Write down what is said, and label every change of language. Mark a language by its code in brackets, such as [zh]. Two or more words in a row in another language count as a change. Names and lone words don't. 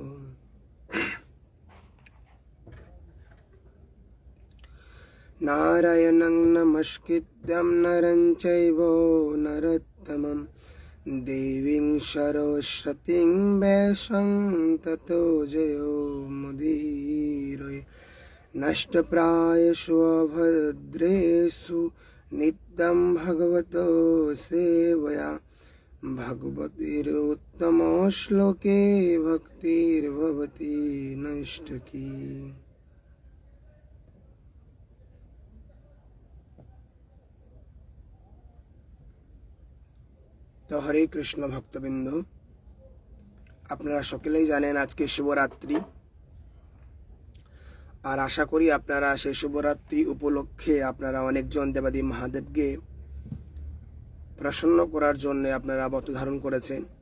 [sa] नारायणं नमस्कृत्यं नरं चैव नरोत्तमं देवीं सरस्वतीं व्यासं ततो जयो मुदीरये। नष्टप्रायेषु अभद्रेषु नित्यं भगवतो सेवया भगवतीरुत्तमश्लोके भक्तिर्भवति नैष्ठिकी। [bn] তো হরে কৃষ্ণ ভক্তবৃন্দ, আপনারা সকলেই জানেন আজকে শিবরাত্রি। আর আশা করি আপনারা সেই শিবরাত্রি উপলক্ষে আপনারা অনেকজন দেবাদি মহাদেবকে প্রসন্ন করার জন্য আপনারা ব্রত ধারণ করেছেন।